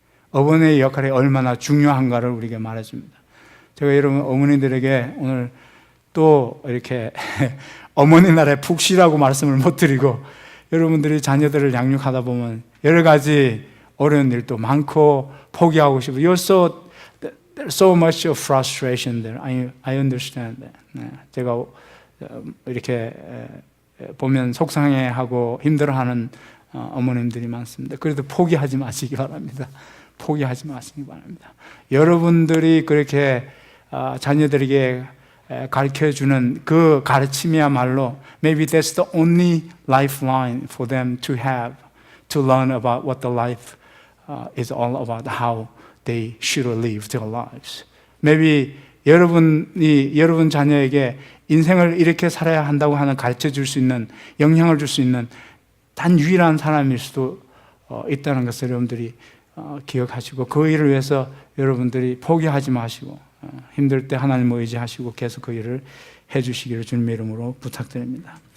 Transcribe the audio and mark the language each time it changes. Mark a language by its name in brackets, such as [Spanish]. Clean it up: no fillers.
[Korean] 어머니의 역할이 얼마나 중요한가를 우리에게 말해줍니다. 제가 여러분 어머니들에게 오늘 또 이렇게 어머니 날에 푹 쉬라고 말씀을 못 드리고, 여러분들이 자녀들을 양육하다 보면 여러 가지 어려운 일도 많고 포기하고 싶고, [English] there's so much of frustration there. I understand that. [Korean] 제가 이렇게 보면 속상해하고 힘들어하는 어머님들이 많습니다. 그래도 포기하지 마시기 바랍니다. 포기하지 마시기 바랍니다. 여러분들이 그렇게 자녀들에게 가르쳐주는 그 가르침이야말로 [English] maybe that's the only lifeline for them to have to learn about what the life is all about, how they should live their lives. [Korean] Maybe 여러분 자녀에게 인생을 이렇게 살아야 한다고 하는 가르쳐 줄 수 있는, 영향을 줄 수 있는 단 유일한 사람일 수도 있다는 것을 여러분들이 기억하시고, 그 일을 위해서 여러분들이 포기하지 마시고 힘들 때 하나님을 의지하시고 계속 그 일을 해주시기를 주님의 이름으로 부탁드립니다.